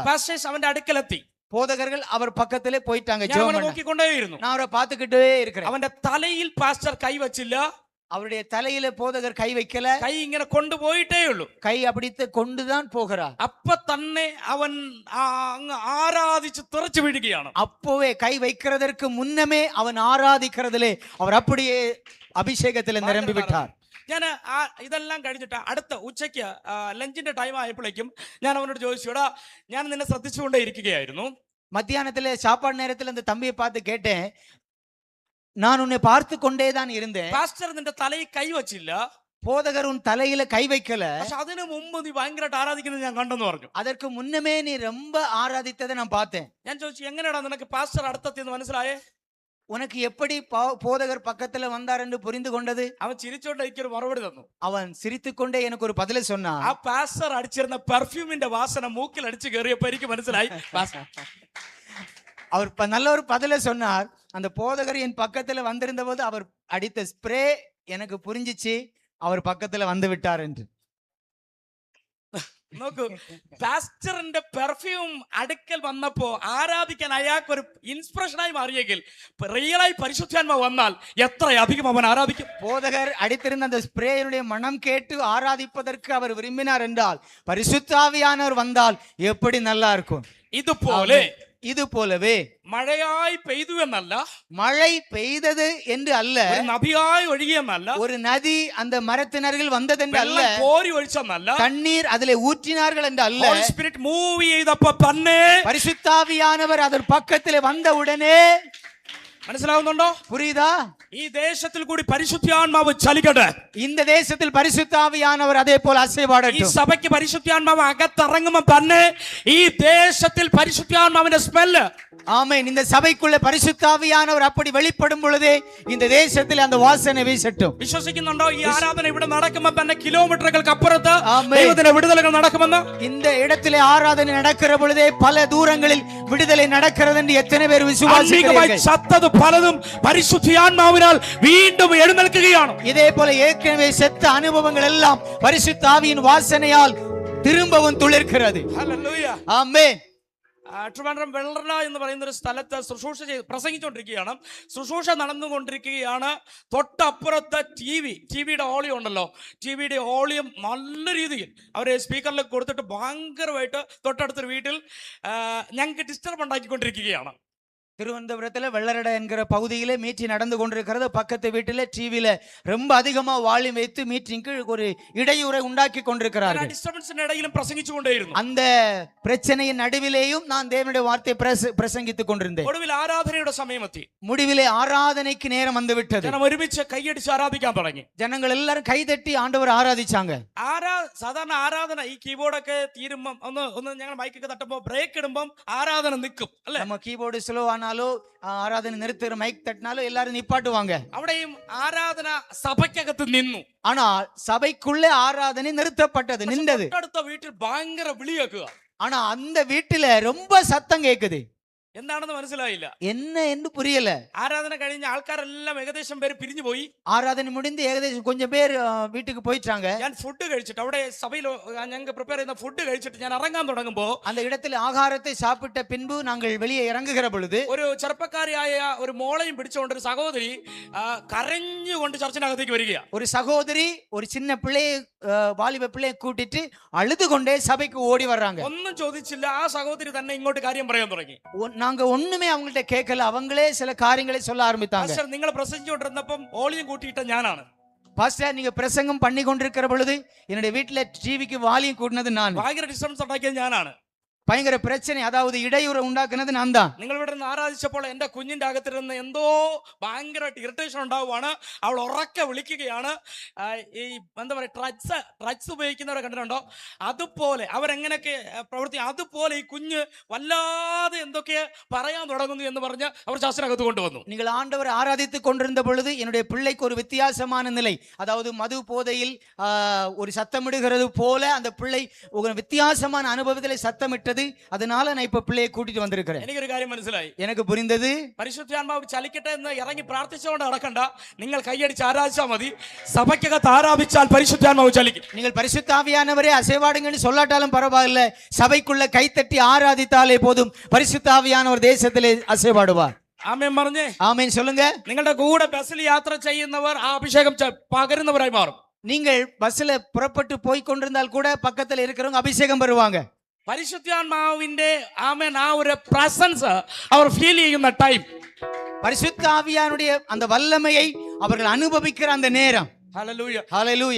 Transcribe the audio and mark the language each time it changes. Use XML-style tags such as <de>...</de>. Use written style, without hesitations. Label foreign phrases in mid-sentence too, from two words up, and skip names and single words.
<ml>പാസ്റ്റേഴ്സ് അവന്റെ അടുക്കലെത്തി.</ml> <ta>போதகர்கள் அவர் பக்கத்திலே போயிட்டாங்க.</ta> <ml>ഞാൻ അവനെ നോക്കിക്കൊണ്ടേയിരുന്നു.</ml> <ta>நான் அவரை பார்த்துக்கிட்டே இருக்கிறேன்.</ta> <ml>അവന്റെ തലയിൽ പാസ്റ്റർ കൈ വച്ചില്ല.</ml> <ta>அவருடைய தலையில போதகர் கை வைக்கல.</ta> <ml>കൈ ഇങ്ങനെ കൊണ്ടുപോയിട്ടേ ഉള്ളൂ.</ml> <ta>கை அப்படித்து கொண்டுதான் போகிறார்.</ta> <ml>അപ്പൊ തന്നെ അവൻ അങ്ങ് ആരാധിച്ച് തെറിച്ചു വീഴുകയാണ്.</ml> <ta>அப்போவே கை வைக்கிறதற்கு முன்னமே அவன் ஆராதிக்கிறதிலே அவர் அப்படியே அபிஷேகத்தில் நிரம்பி விட்டார்.</ta> <ml>ഞാൻ ഇതെല്ലാം കഴിഞ്ഞിട്ട് അടുത്ത ഉച്ചയ്ക്ക് ലഞ്ചിന്റെ ടൈം ആയപ്പോഴേക്കും ഞാൻ അവനോട് ചോദിച്ചു, എടാ ഞാൻ നിന്നെ ശ്രദ്ധിച്ചുകൊണ്ടേ ഇരിക്കുകയായിരുന്നു.</ml> <ta>மத்தியானத்திலே சாப்பாடு நேரத்தில் அந்த தம்பியை பார்த்து கேட்டேன், நான் உன்னை பார்த்து கொண்டேதான் இருந்தேன்.</ta> <ml>പാസ്റ്റർ നിന്റെ തലയിൽ കൈ വച്ചില്ല.</ml> <ta>போதகர் உன் தலையில கை வைக்கல.</ta> <ml>പക്ഷെ അതിനു മുമ്പ് നീ ഭയങ്കരമായിട്ട് ആരാധിക്കുന്നത് ഞാൻ കണ്ടെന്ന് പറഞ്ഞു.</ml> <ta>அதற்கு முன்னமே நீ ரொம்ப ஆராதித்ததை நான் பார்த்தேன்.</ta> <ml>ഞാൻ ചോദിച്ചു, എങ്ങനെയാടാ നിനക്ക് പാസ്റ്റർ അടുത്തെത്തിയെന്ന് മനസ്സിലായേ?</ml> <ta>உனக்கு எப்படி போதகர் பக்கத்துல வந்தார் என்று புரிந்து கொண்டது?</ta> <ml>അവൻ ചിരിച്ചോണ്ട് എനിക്കൊരു മറുപടി തന്നു.</ml> <ta>அவன் சிரித்துக்கொண்டே எனக்கு ஒரு பதிலை சொன்னான்.</ta> <ml>ആ പാസ്റ്റർ അടിച്ചിരുന്ന പെർഫ്യൂമിന്റെ വാസന മൂക്കിൽ അടിച്ചു കയറിയപ്പോ എനിക്ക് മനസ്സിലായി</ml> <ta>அவர் நல்ல ஒரு பதிலை சொன்னார். அந்த போதகர் என் பக்கத்துல வந்திருந்த போது அவர் அடித்த ஸ்ப்ரே எனக்கு புரிஞ்சிச்சு, அவர் பக்கத்துல வந்து விட்டார் என்று.</ta> <ml>നോക്കൂ, പാസ്റ്ററിന്റെ പെർഫ്യൂം അടുക്കൽ വന്നപ്പോ ആരാധിക്കാൻ അയാൾക്ക് ഒരു ഇൻസ്പിറേഷനായി മാറിയെങ്കിൽ റിയലായി പരിശുദ്ധാത്മാവ് വന്നാൽ എത്രയധികം അവൻ ആരാധിക്കും.</ml> <ta>போதகர் அடித்திருந்த அந்த ஸ்ப்ரேயினுடைய மனம் கேட்டு ஆராதிப்பதற்கு அவர் விரும்பினார் என்றால் பரிசுத்தாவியானவர் வந்தால் எப்படி நல்லா இருக்கும்.</ta> <ml>ഇതുപോലെ</ml> <ta>இது போலவே</ta> <ml>മഴയായി പെയ്തു എന്നല്ല,</ml> <ta>மழை பெய்தது என்று அல்ல,</ta> <ml>ഒരു നദിയായി ഒഴുകിയെന്നല്ല,</ml> <ta>ஒரு நதி அந்த மரத்தின் அருகில் வந்ததென்று அல்ல,</ta> <ml>വെള്ളം കോരി ഒഴിച്ചെന്നല്ല,</ml> <ta>தண்ணீர் அதிலே ஊற்றினார்கள் என்று அல்ல,</ta> <en>Holy Spirit move</en> <ml>ചെയ്തപ്പോ തന്നെ</ml> <ta>பரிசுத்தாவியானவர் அதன் பக்கத்திலே வந்த உடனே.</ta> <ml>മനസ്സിലാവുന്നുണ്ടോ?</ml> <ta>புரியுதா?</ta> <ml>ഈ ദേശത്തിൽ കൂടി പരിശുദ്ധാത്മാവ് ചലിക്കട്ടെ.</ml> <ta>இந்த தேசத்தில் பரிசுத்தாவியானவர் அதே போல</ta> <ml>ഈ</ml> <ta>அசைவாடட்டும்.</ta> <ml>സഭയ്ക്ക് പരിശുദ്ധാത്മാവ് അകത്തിറങ്ങുമ്പോ തന്നെ ഈ ദേശത്തിൽ പരിശുദ്ധാത്മാവിന്റെ സ്മെല്ല്.</ml> <ta>ஆமென். இந்த சபைக்குள்ள பரிசுத்தாவியானவர் அப்படி வெளிப்படும் பொழுதே இந்த தேசத்தில் அந்த வாசனை வீசட்டும்.</ta> <ml>വിശ്വസിക്കുന്നുണ്ടോ? ഈ ആരാധന ഇവിടെ നടക്കുമ്പോ തന്നെ കിലോമീറ്ററുകൾക്ക് അപ്പുറത്ത് ആമേൻ. ദൈവത്തിന്റെ വിടുതലുകൾ നടക്കുമെന്ന്.</ml> <ta>இந்த இடத்திலே ஆராதனை நடக்கிற பொழுதே பல தூரங்களில் விடுதலை நடக்கிறது என்று எத்தனை பேர்</ta> <ml>അന്തികമായി</ml> <ta>விசுவாசிக்கிறீர்கள்?</ta> <ml>ചത്തത് പലതും പരിശുദ്ധാത്മാവിനാൽ വീണ്ടും എഴുന്നേൽക്കുകയാണ്.</ml> <ta>இதே போல ஏற்கனவே செத்த அனுபவங்கள் எல்லாம் பரிசுத்தாவியின் வாசனையால் திரும்பவும் துளிர்க்கிறது.</ta> <ml>ഹല്ലേലൂയ.</ml> <ta>ஆமென்.</ta> <ml>ട്രിവാൻഡ്രം വെള്ളറ എന്ന് പറയുന്ന ഒരു സ്ഥലത്ത് ശുശ്രൂഷ പ്രസംഗിച്ചുകൊണ്ടിരിക്കുകയാണ്. ശുശ്രൂഷ നടന്നുകൊണ്ടിരിക്കുകയാണ്. തൊട്ടപ്പുറത്തെ ടിവിയുടെ ഓളിയം ഉണ്ടല്ലോ, ടിവിയുടെ ഓളിയം നല്ല രീതിയിൽ അവരെ സ്പീക്കറിൽ കൊടുത്തിട്ട് ഭയങ്കരമായിട്ട് തൊട്ടടുത്തൊരു വീട്ടിൽ ഞങ്ങൾക്ക് ഡിസ്റ്റർബ് ഉണ്ടാക്കിക്കൊണ്ടിരിക്കുകയാണ്.</ml> <ta>திருவனந்தபுரத்துல வெள்ளரடை என்கிற பகுதியிலே மீட்டிங் நடந்து கொண்டிருக்கிறது. பக்கத்து வீட்டில டிவியில ரொம்ப அதிகமா வால்யூம் வைத்து மீட்டிங்க்கு ஒரு இடையூறை உண்டாக்கி கொண்டிருக்கிறார்கள்.</ta> <ml>ഡിസ്റ്റർബൻസിന്റെ ഇടയിലും പ്രസംഗിച്ചുകൊണ്ടേയിരുന്നു.</ml> <ta>அந்த பிரச்சனையின் நடுவிலேயும் நான் தேவனுடைய வார்த்தையை பிரசங்கித்துக் கொண்டிருந்தேன்.</ta> <ml>ഒടുവിൽ ആരാധനയുടെ സമയമെത്തി.</ml> <ta>முடிவிலே ஆராதனைக்கு நேரம் வந்து விட்டது.</ta> <ml>ജനം ഒരുമിച്ച് കൈയടിച്ച് ആരാധിക്കാൻ തുടങ്ങി.</ml> <ta>ஜனங்கள் எல்லாரும் கைதட்டி ஆண்டவர் ஆராதிச்சாங்க.</ta> <ml>സാധാരണ ആരാധന ഈ കീബോർഡൊക്കെ തീരുമ്പം ഒന്ന് ഞങ്ങൾ മൈക്കൊക്കെ തട്ടുമ്പോ ബ്രേക്ക് ഇടുമ്പം ആരാധന നിൽക്കും അല്ലെ?</ml> <ta>நம்ம கீபோர்டு ஸ்லோ ஆனாலோ ஆராதனை நிறுத்துற மைக் தட்டினாலோ எல்லாரும் நிப்பாட்டுவாங்க.</ta> <ml>അവിടെയും ആരാധന സഭയ്ക്കകത്ത് നിന്നു.</ml> <ta>ஆனால் சபைக்குள்ளே ஆராதனை நிறுத்தப்பட்டது, நின்றது.</ta> <ml>അടുത്ത വീട്ടിൽ ഭയങ്കര വിളിയേക്കുക.</ml> <ta>ஆனா அந்த வீட்டுல ரொம்ப சத்தம் கேக்குது.</ta> <ml>എന്താണെന്ന് മനസ്സിലായില്ല.</ml> <ta>என்ன என்று புரியல.</ta> <ml>ആരാധന കഴിഞ്ഞ ആൾക്കാരെല്ലാം ഏകദേശം പേര് പിരിഞ്ഞു പോയി.</ml> <ta>ஆராதனை முடிந்து ஏகദേശம் கொஞ்சம் பேர் வீட்டுக்கு போயிட்டாங்க.</ta> <ml>ഞാൻ ഫുഡ് കഴിച്ചിട്ട് അവിടെ സഭയിൽ ഞങ്ങൾക്ക് പ്രിപ്പയർ ചെയ്യുന്ന ഫുഡ് കഴിച്ചിട്ട് ഞാൻ ഇറങ്ങാൻ തുടങ്ങുമ്പോ</ml> <ta>அந்த இடத்தில் ஆகாரத்தை சாப்பிட்ட பின்பு நாங்கள் வெளியே இறங்குகிற பொழுது</ta> <ml>ഒരു ചെറുപ്പക്കാരിയായ ഒരു മോളയും പിടിച്ചുകൊണ്ട് ഒരു സഹോദരി കരഞ്ഞുകൊണ്ട് ചർച്ചിനകത്തേക്ക് വരികയാ.</ml> <ta>ஒரு சகோதரி ஒரு சின்ன பிள்ளையை வாலிப பிள்ளையை கூட்டிட்டு அழுது கொண்டே சபைக்கு ஓடி வர்றாங்க.</ta> <ml>ഒന്നും ചോദിച്ചില്ല. ആ സഹോദരി തന്നെ ഇങ്ങോട്ട് കാര്യം പറയാൻ തുടങ്ങി.</ml> <ta>நாங்க ஒண்ணுமே அவங்கள்ட்ட கேட்கல, அவங்களே சில காரியங்களை சொல்ல ஆரம்பித்தாங்க.</ta> <ml>പാസ്റ്റർ നിങ്ങൾ പ്രസംഗിച്ചുകൊണ്ടിരുന്നപ്പം വോളിയം കൂട്ടിയിട്ട ഞാനാണ്.</ml> <ta>பாஸ்டர் நீங்க பிரசங்கம் பண்ணி கொண்டிருக்கிற பொழுது என்னுடைய வீட்டுல டிவிக்கு வால்யூம் கூட்டினது நான்.</ta> <ml>ഭയങ്കര ഡിസ്റ്റർബൻസ് ഉണ്ടാക്കിയത് ഞാനാണ്.</ml> <ta>பயங்கர பிரச்சனை, அதாவது இடையூறு உண்டாக்குனது நான் தான்.</ta> <ml>നിങ്ങൾ ഇവിടെ നിന്ന് ആരാധിച്ചപ്പോൾ എന്റെ കുഞ്ഞിന്റെ അകത്തിരുന്ന് എന്തോ ഭയങ്കരമായിട്ട് ഇറിറ്റേഷൻ ഉണ്ടാവുകയാണ്. അവൾ ഉറക്കെ വിളിക്കുകയാണ്. ഈ എന്താ പറയുക, ഡ്രഗ്സ് ഉപയോഗിക്കുന്നവരെ കണ്ടിട്ടുണ്ടോ? അതുപോലെ അവരെങ്ങനെയൊക്കെ പ്രവർത്തി, അതുപോലെ ഈ കുഞ്ഞ് വല്ലാതെ എന്തൊക്കെ പറയാൻ തുടങ്ങുന്നു എന്ന് പറഞ്ഞ് അവർ ചർച്ചിനകത്ത് കൊണ്ടുവന്നു.</ml> <ta>நீங்கள் ஆண்டவர் ஆராதித்துக் கொண்டிருந்த பொழுது என்னுடைய பிள்ளைக்கு ஒரு வித்தியாசமான நிலை, அதாவது மது போதையில் ஒரு சத்தமிடுகிறது போல அந்த பிள்ளை ஒரு வித்தியாசமான அனுபவத்தில் சத்தமிட்டது. அதனால நான் இப்ப பிள்ளையை கூட்டிட்டு வந்திருக்கிறேன்.</ta> <ml>എനിക്കൊരു കാര്യം മനസ്സിലായി.</ml> <ta>எனக்கு புரிந்தது,</ta> <ml>പരിശുദ്ധാത്മാവ് ചലിക്കട്ടെ എന്ന് ഇറങ്ങി പ്രാർത്ഥിച്ചുകൊണ്ട് നടക്കണ്ട. നിങ്ങൾ കൈയടിച്ച് ആരാധിച്ചാൽ മതി. സഭയ്ക്കകത്ത് ആരാധിച്ചാൽ പരിശുദ്ധാത്മാവ് ചലിക്കും.</ml> <ta>நீங்கள் பரிசுத்த ஆவியானவரே அசைவாடுங்கன்னு சொல்லாட்டாலும் பரவாயில்லை, சபைக்குள்ள கைத்தட்டி ஆராதித்தாலே போதும், பரிசுத்த ஆவியானவர் தேசத்திலே அசைவாடுவார்.</ta> <ml>ആമേൻ പറഞ്ഞേ.</ml> <ta>ஆமென் சொல்லுங்க.</ta> <ml>നിങ്ങളുടെ കൂടെ ബസ്സിൽ യാത്ര ചെയ്യുന്നവർ ആ അഭിഷേകം പകരുന്നവരായി മാറും.</ml> <ta>நீங்கள் பஸ்ல புறப்பட்டு போய் கொண்டிருந்தால் கூட பக்கத்துல இருக்கிறவங்க அபிஷேகம் பெறுவாங்க.</ta> <ml>പരിശുദ്ധാത്മാവിന്റെ ആമേൻ ആ ഒരു പ്രസൻസ് അവർ ഫീൽ ചെയ്യുന്ന ടൈം,</ml> <ta>பரிசுத்த ஆவியானுடைய அந்த வல்லமையை அவர்கள் அனுபவிக்கிற அந்த நேரம்.</ta> <ml>ഹല്ലേലൂയ.</ml> <ta>ஹalleluya.</ta>